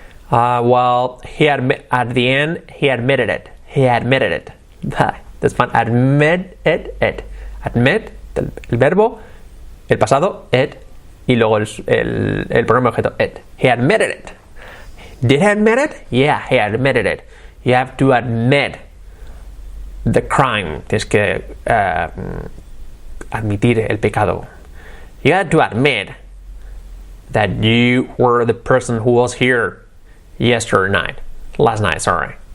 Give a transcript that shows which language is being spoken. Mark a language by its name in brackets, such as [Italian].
[English] Well, at the end, he admitted it. He admitted it. That's fun. Admit it. [Spanish] Admit, el verbo, el pasado, it, y luego el pronombre objeto, it. [English] He admitted it. Did he admit it? Yeah, he admitted it. You have to admit the crime. [Spanish] Tienes que admitir el pecado. [English] You had to admit that you were the person who was here last night, sorry.